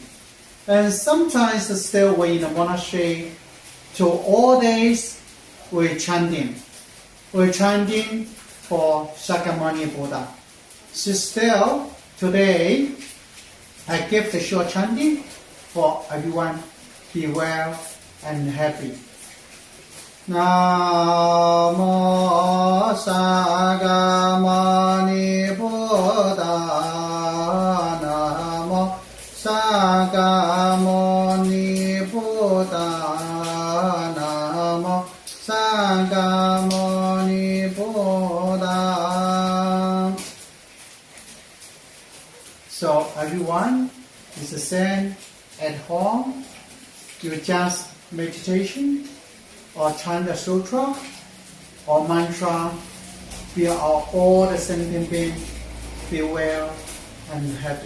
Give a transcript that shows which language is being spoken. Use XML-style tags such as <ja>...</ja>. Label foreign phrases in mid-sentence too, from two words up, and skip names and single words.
<en>And sometimes still we in the monastery, to all days we're chanting. We're chanting for Shakyamuni Buddha. So still today I give the short chanting for everyone be well and happy.</en> <sa>Namo Shakyamuni Buddha. Namo Shakyamuni Buddha. Namo Shakyamuni Buddha.</sa> <en>So everyone is the same at home. You just meditation or chant the sutra or mantra, we are all the sentient beings feel well and happy.</en>